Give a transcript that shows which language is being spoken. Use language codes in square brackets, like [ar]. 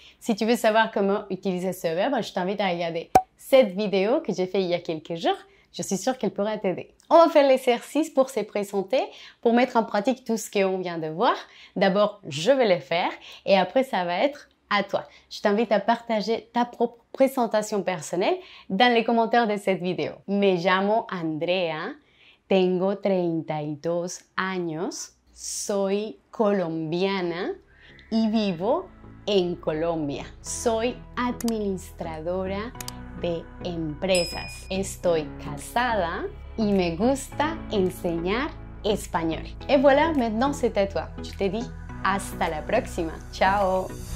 [fr] Si tu veux savoir comment utiliser ce verbe, je t'invite à regarder cette vidéo que j'ai faite il y a quelques jours. Je suis sûre qu'elle pourra t'aider. On va faire l'exercice pour se présenter, pour mettre en pratique tout ce qu'on vient de voir. D'abord, je vais le faire et après, ça va être à toi. Je t'invite à partager ta propre présentation personnelle dans les commentaires de cette vidéo. [es] Me llamo Andrea, tengo 32 años, soy colombiana y vivo en Colombia. Soy administradora de empresas. Estoy casada y me gusta enseñar espagnol. [fr] Et voilà, maintenant c'est à toi. Je te dis [es] hasta la próxima. [fr] Ciao!